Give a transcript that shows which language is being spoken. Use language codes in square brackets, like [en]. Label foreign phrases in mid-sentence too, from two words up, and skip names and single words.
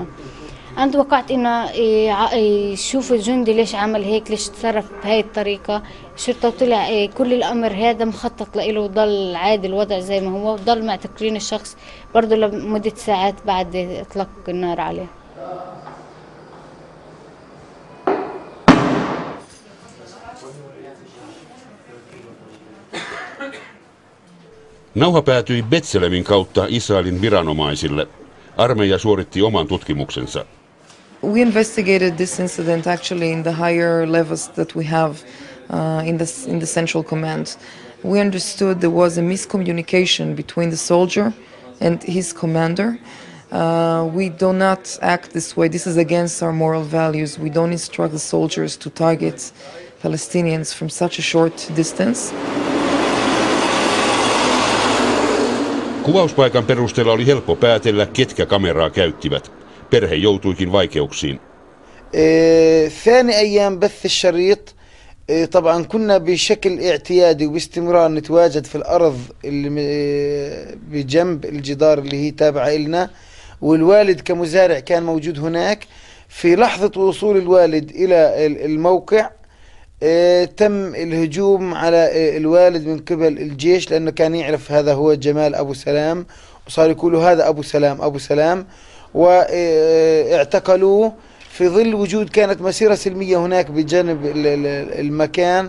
[ar] أنا توقعت إنه يشوفوا الجندي ليش عمل هيك، ليش تصرف بهاي الطريقة. الشرطة طلع كل الأمر هذا مخطط له وضل عادي الوضع زي ما هو، وضل معتقلين الشخص برضه لمدة ساعات بعد إطلاق النار عليه. [fi] Nauha päätyi Betselemin kautta Israelin viranomaisille. Armeija suoritti oman tutkimuksensa. [en] We investigated this incident actually in the higher levels that we have in the Central Command. We understood there was a miscommunication between the soldier and his commander. We do not act this way. This is against our moral values. We don't instruct the soldiers to target Palestinians from such a short distance. [fi] Kuvauspaikan perusteella oli helppo päätellä, ketkä kameraa käyttivät. Perhe joutuikin vaikeuksiin. [ar] ثاني أيام بث الشريط طبعا كنا بشكل اعتيادي وباستمرار نتواجد في الأرض اللي بجنب الجدار اللي هي تابعة إلنا، والوالد كمزارع كان موجود هناك. في لحظة وصول الوالد إلى الموقع تم الهجوم على الوالد من قبل الجيش، لأنه كان يعرف هذا هو جمال أبو سلام، وصار يقولوا هذا أبو سلام أبو سلام، واعتقلوه في ظل وجود كانت مسيرة سلمية هناك بجانب المكان.